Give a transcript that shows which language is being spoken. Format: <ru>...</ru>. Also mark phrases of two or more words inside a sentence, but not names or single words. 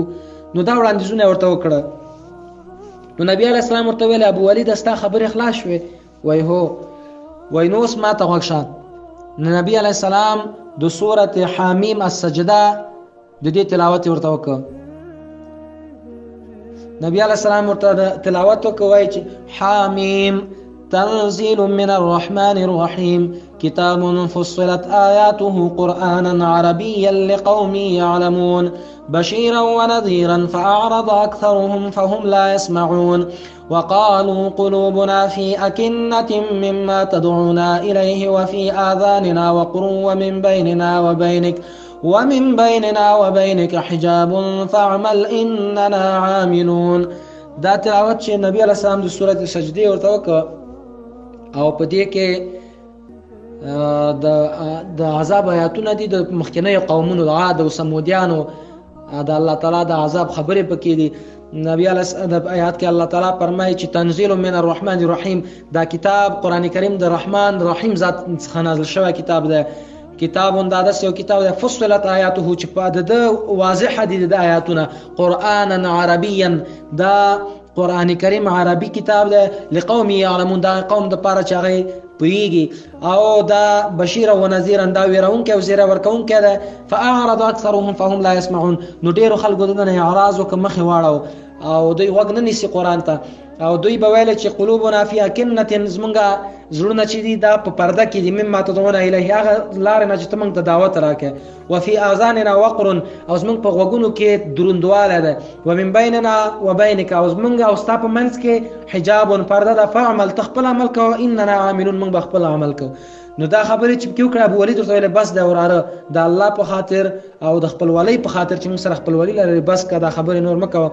<ps>نو دا وړاندیزونه یې ورته وکړه. نو نبي</ps> <ar>علیه السلام</ar> <ps>ورته ویل ابوولید ستا خبرې خلاص شوې؟ وایي هو. وایي نو اوس ما ته غوږ شه. نو نبي</ps> <ar>علیه السلام</ar> <ps>د سورة حامیم السجده د دې تلاوت ورته وکړه. نبي</ps> <ar>علیه السلام</ar> <ps>ورته تلاوت وکړه، وایي چې</ps> <ar>حامیم تنزيل من الرحمن الرحيم كتاب فصلت آياته قرآنا عربيا لقوم يعلمون بشيرا ونذيرا فأعرض أكثرهم فهم لا يسمعون وقالوا قلوبنا في أكنة مما تدعونا إليه وفي آذاننا وقر ومن بيننا وبينك ومن بيننا وبينك حجاب فاعمل اننا عاملون.</ar> <ps>دا تلاوت چې نبی</ps> <ar>علیہ السلام</ar> <ps>د سورۃ سجده ورته وکړه او په دې کې د عذاب آیاتونه دي د مخکنیو قومونو د عاد او سمودیانو د الله تعالی د عذاب خبرې پکې دي. نبی</ps> <ar>علیہ السلام</ar> <ps>د آیات کې الله تعالی فرمایي چې</ps> <ar>تنزيل من الرحمن الرحیم،</ar> <ps>دا کتاب قران کریم د رحمان رحیم ذات څخه نازل شوی کتاب ده. کتاب انداز یو کتاب ده</ps> <ar>فصلت آیاته</ar> <ps>چې په د واضح دي د آیاتونه</ps> <ar>قرانا عربیا،</ar> <ps>دا قران کریم عربي کتاب ده</ps> <ar>لقوم يعلمون،</ar> <ps>دا قوم د پاره چې هغه پوهیږي، او دا بشیر او نذیر دا ويرونکي او زیره ورکونکي ده.</ps> <ar>فاعرض اکثرهم فهم لا يسمعون،</ar> <ps>نو ډیرو خلکو دغه اعراض وکړ مخې واړو او دوی وګ نه نیسي قران ته، او دوی به ویل چې</ps> <ar>قلوبنا فی اکنه،</ar> <ps>زمونږه زړونه چې دي دا په پرده کې دي،</ps> <ar>مما تدعون الیه،</ar> <ps>هغه لارې نه چې ته موږ ته دعوت راکې.</ps> <ar>وفي اذاننا وقر،</ar> <ps>او زمونږ په غوږونو کې دروندواله ده.</ps> <ar>ومن بیننا وبینک،</ar> <ps>او زمونږ او ستا په منځ کې حجاب پرده ده. فاعمل، تخپل عمل کوه،</ps> <ar>اننا عاملون،</ar> <ps>موږ به خپل عمل کوو. نو دا خبرې چې کیو کړه ابو ولید ورته بس دا وراره د الله په خاطر او د خپل ولی په خاطر چې موږ سره خپل ولی لري، بس کا دا خبرې نور مکو.</ps>